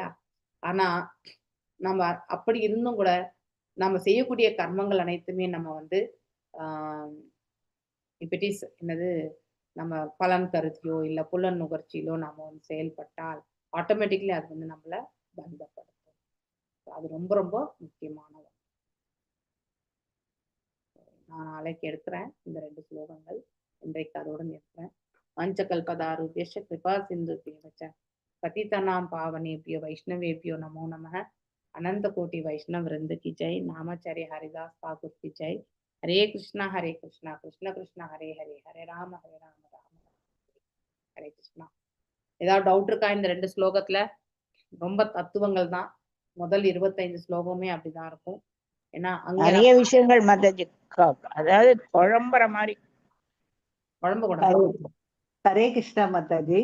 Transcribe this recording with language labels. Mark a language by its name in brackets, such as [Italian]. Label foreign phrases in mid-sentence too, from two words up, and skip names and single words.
[Tamil] ஆனா நம்ம அப்படி இருந்தும் கூட நம்ம செய்யக்கூடிய கர்மங்கள் அனைத்துமே நம்ம வந்து இப்படிஸ் என்னது நம்ம பலன் கருத்தியோ இல்லை புலன் நுகர்ச்சியிலோ நம்ம வந்து செயல்பட்டால் ஆட்டோமேட்டிக்லி அது வந்து நம்மளை பந்தப்படுத்தும். அது ரொம்ப ரொம்ப முக்கியமானது. நான் நாளைக்கு எடுக்கிறேன் இந்த 2 ஸ்லோகங்கள், இன்றைக்கு அதோடு நிற்கிறேன். [Sanskrit] पञ्चकल्पतरुभ्यश्च कृपा सिन्धुभ्य एव च पतितानां पावनेभ्यो वैष्णवेभ्यो नमो नमः. [Hindi] अनंत कोटि वैष्णव वृंद की जय. नामाचार्य हरिदास ठाकुर की जय. हरे कृष्णा कृष्ण कृष्ण हरे हरे, हरे राम राम राम हरे कृष्णा. [Tamil] ஏதாவது டவுட் இருக்கா? இந்த 2 ஸ்லோகத்துல ரொம்ப தத்துவங்கள் தான். முதல் 25 ஸ்லோகமே அப்படிதான் இருக்கும். ஏன்னா அங்க நிறைய விஷயங்கள் மாதாஜி, அதாவது குழம்புற மாதிரி குழம்பு கூட ஹரே ஹரே கிருஷ்ணா மாதாஜி.